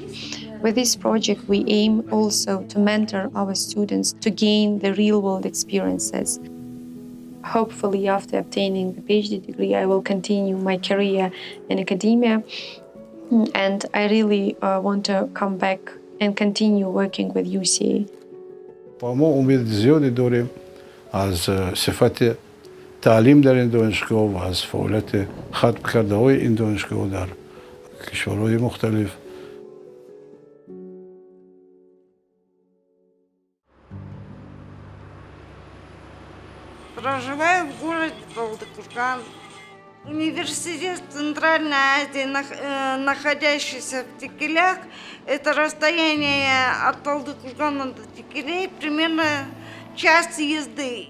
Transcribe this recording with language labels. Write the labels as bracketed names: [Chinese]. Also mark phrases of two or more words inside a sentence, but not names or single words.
[English] With this project, we aim also to mentor our students to gain the real-world experiences. Hopefully, after obtaining the PhD degree, I will continue my career in academia, and I really want to come back and continue working with UCA. [Persian] ما امید زیادی داریم از صفت تعلیم در این دانشگاه و از فعالیت ختم کرده های این دانشگاه در کشورهای مختلف. [Russian] Проживаю в городе Талдыкурган. Университет Центральной Азии, находящийся в Текелях, это расстояние от Талдыкургана до Текелей примерно час езды.